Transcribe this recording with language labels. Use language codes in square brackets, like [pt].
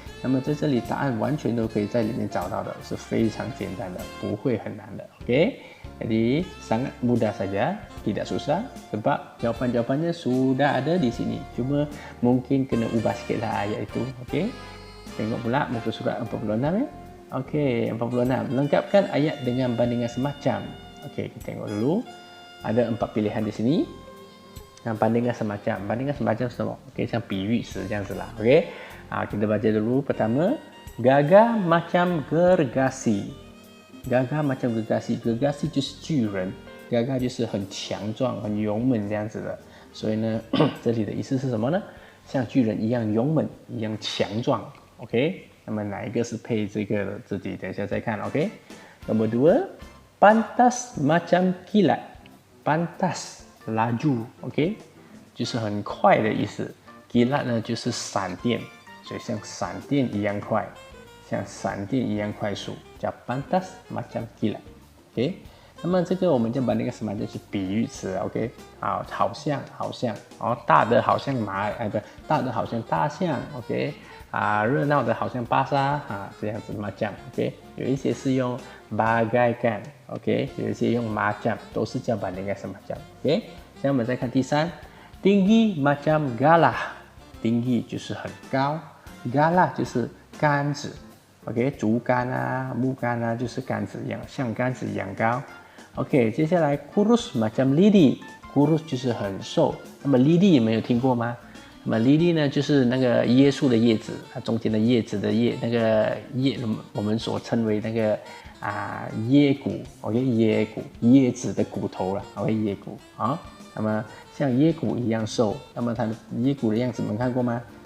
[zh] 那么在这里答案完全都可以在里面找到的，是非常简单的，不会很难的 ，OK。 [ms] jadi sangat mudah saja, tidak susah sebab jawapan-jawapannya sudah ada di sini. Cuma mungkin kena ubah sikitlah ayat itu, OK。 tengok pula muka surat 46 ya. OK， 46. Lengkapkan ayat dengan bandingan semacam. OK， kita tengok dulu. Ada 4 pilihan di sini. bandingkan semacam [zh] 什么 OK， 像比喻词这样子啦 OK。 [ms] kita baca dulu pertama. Gagah macam gergasi. [zh] gergasi 就是巨人， gagah 就是很强壮、很勇猛这样子的。所以呢，这里的意思是什么呢？像巨人一样勇猛，一样强壮 OK， 那么哪一个是配这个的？自己等一下再看 OK。 [ms] Nomor 2, pantas macam kilat。pantas laju ，OK， [zh] 就是很快的意思。 kilat 呢就是闪电，所以像闪电一样快，像闪电一样快速，叫 [ms] pantas macam kilat。 [zh] OK， 那么这个我们就把那个什么就是比喻词 ，OK， 好像，大的好像大的好像大象 ，OK。热闹的好像巴沙这样子macam ，OK， 有一些是用bagaikan ，OK， 有一些用macam， 都是叫bandingkan semacam， OK。现在我们再看第3 ， [ms] tinggi macam galah。 [zh] tinggi 就是很高 ，galah 就是杆子 ，OK， 竹竿木竿就是杆子一样，像杆子一样高。 OK， 接下来 [ms] kurus macam lidi， [zh] kurus 就是很瘦。那么 lidi 有没有听过吗？那么 lidi 呢，就是那个椰树的叶子，它中间的叶子的叶，那个叶，我们所称为那个椰骨 ，OK， 椰骨，椰子的骨头了 ，OK， 椰骨啊。那么像椰骨一样瘦，那么它的椰骨的样子，你们看过吗？